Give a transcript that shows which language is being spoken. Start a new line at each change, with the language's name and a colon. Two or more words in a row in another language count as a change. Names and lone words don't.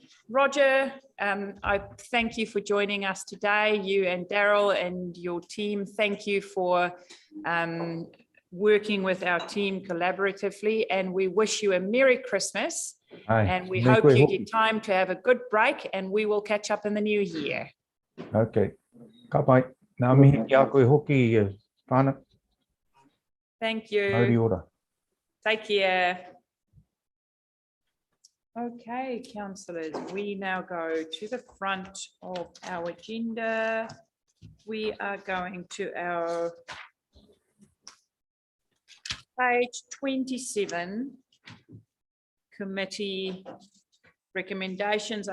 English: Roger, I thank you for joining us today. You and Daryl and your team, thank you for working with our team collaboratively, and we wish you a Merry Christmas. And we hope you get time to have a good break, and we will catch up in the new year.
Māori: Okay. Ka pai. Nā mihi ki a koe hoki whānau.
English: Thank you.
Māori: Mauri ora.
English: Take care. Okay, councillors, we now go to the front of our agenda. We are going to our page 27, committee recommendations.